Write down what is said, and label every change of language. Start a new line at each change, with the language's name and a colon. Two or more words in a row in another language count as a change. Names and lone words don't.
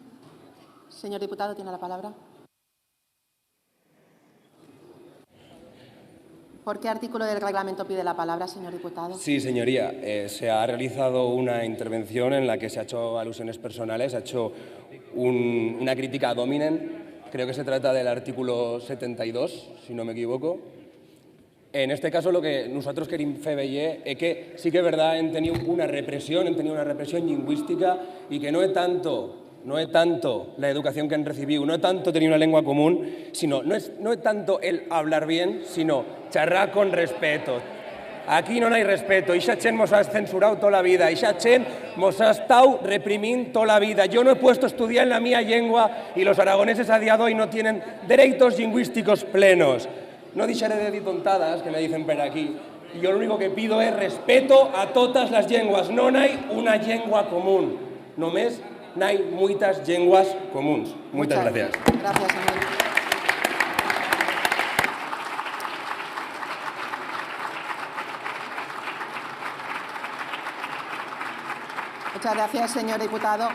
Spanish: Señor diputado, tiene la palabra. ¿Por qué artículo del reglamento pide la palabra, señor diputado? Sí, señoría. Se ha realizado una intervención en la que se ha hecho alusiones personales, se ha hecho una crítica ad hominem. Creo que se trata del artículo 72, si no me equivoco. En este caso, lo que nosotros queremos
Catalan: fer veure
Spanish: es que sí que es verdad, hem tenido una represión lingüística y que no es tanto la educación que han recibido, no es tanto tener una lengua común, sino no es tanto el hablar bien, sino xerrar con respeto. Aquí no hay respeto,
Catalan: ixa gent
Spanish: mos ha censurado toda la vida,
Catalan: ixa gent
Spanish: mos ha estado reprimiendo toda la vida. Yo no he puesto a estudiar en la mía lengua y los aragoneses a día de hoy no tienen derechos lingüísticos plenos.
Catalan: No deixaré de dir tontadas,
Spanish: que me dicen por aquí. Yo lo único que pido es respeto a todas las lenguas. No hay una lengua común, només hay muchas lenguas comuns. Muchas gracias. Gracias, señor. Muchas gracias, señor diputado.